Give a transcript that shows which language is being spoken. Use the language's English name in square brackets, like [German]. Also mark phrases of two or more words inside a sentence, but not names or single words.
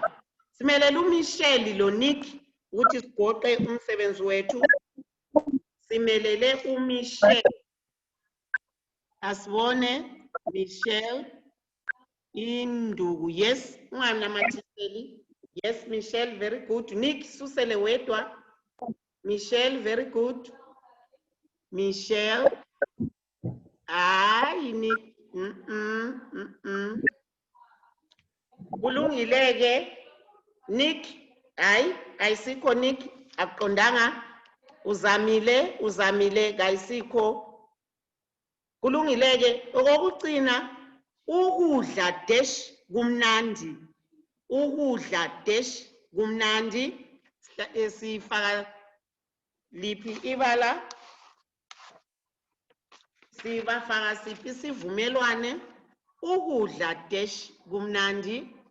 [North Ndebele] Simelela uMichelle lo Nick ukuthi sigoqe umsebenzi wethu. Simelele uMichelle. Asibone Michelle. Induku yes unganamathiseli. [English] Yes Michelle very good. [North Ndebele] Nick susele wedwa. [English] Michelle very good. Michelle. [North Ndebele] Hayi Nick. Kulungileke Nick. Hayi ayisikho Nick aqondanga. Uzamile kayisikho. Kulungileke okokucina ukudla dash kumnandi. Ukudla dash kumnandi. Sifaka liphi ibala? Sibafaka siphi isivumelwane? Ukudla dash kumnandi.